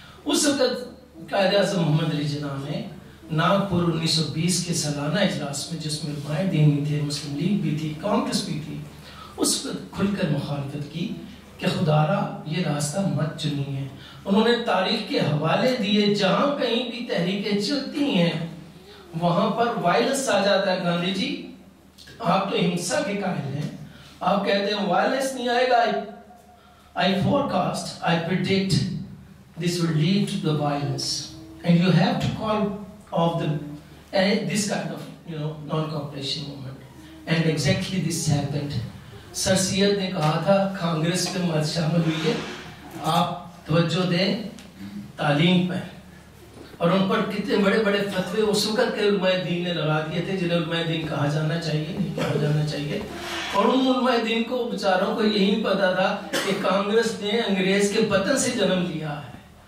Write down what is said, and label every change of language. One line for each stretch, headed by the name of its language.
Urdu: اس وقت قائد اعظم محمد علی جناح نے ناگپور 1920 کے سالانہ اجلاس میں, جس میں علماء دین بھی تھے, مسلم لیگ بھی تھی, کانگریس بھی تھی, اس وقت کھل کر مخالفت کی کہ خدارا یہ راستہ مت چنیے. انہوں نے تاریخ کے حوالے دیے, جہاں کہیں بھی تحریکیں چلتی ہیں وہاں پر وائلنس آ جاتا ہے. گاندھی جی آپ تو ہنسا کے قائل ہیں, آپ کہتے ہیں وائلنس نہیں آئے گا.
English: I forecast, I predict this will lead to the violence, and you have to call off this kind of non-cooperation movement. And exactly this happened.
Urdu: سر سید نے کہا تھا کانگریس پہ مت شامل ہوئیے، آپ توجہ دیں تعلیم پہ. اور ان پر کتنے بڑے بڑے فتوے اس وقت کے علماء دین نے لگا دیے تھے جنہیں علماء دین کہا جانا چاہیے، نہیں کہا جانا چاہیے. اور ان علماء دین کو بیچاروں کو یہی پتا تھا کہ کانگریس نے انگریز کے وطن سے جنم لیا ہے.